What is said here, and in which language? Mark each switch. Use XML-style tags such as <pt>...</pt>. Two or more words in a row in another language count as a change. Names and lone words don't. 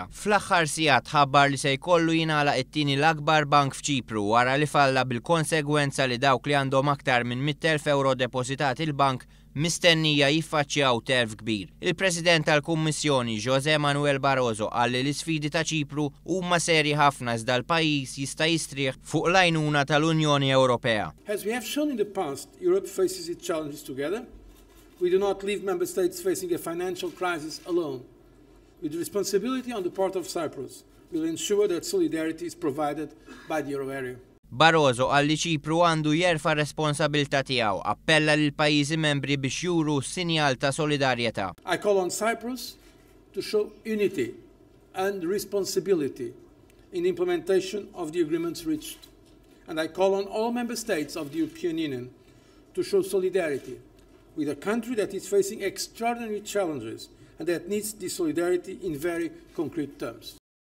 <mt>Fl-aħħar sigħat ħabbar li se jkollu jingħalaq it-tieni l-akbar bank f'Ċipru wara li falla bil-konsegwenza li dawk li għandhom aktar minn 100,000 euro depositati il-bank mistennija jiffaċċjaw terf kbir. Il-President tal-Kummissjoni José Manuel Barroso qal li l-isfidi ta' Ċipru huma serji ħafna iżda l-pajjiż jista' jistrieħ fuq l-għajnuna tal-Unjoni Ewropea.</mt> <en>As we have shown in the past, Europe faces its challenges together. We do not leave member states facing a financial crisis alone. With responsibility on the part of Cyprus, we will ensure that solidarity is provided by the euro area.</en> <mt>Barroso qal li Ċipru għandu jerfa' responsabilità tiegħu, appella lil pajjiżi membri biex juru sinjal ta' solidarjetà.</mt> <en>I call on Cyprus to show unity and responsibility in the implementation of the agreements reached. And I call on all member states of the European Union to show solidarity with a country that is facing extraordinary challenges and that needs this solidarity in very concrete terms.</en>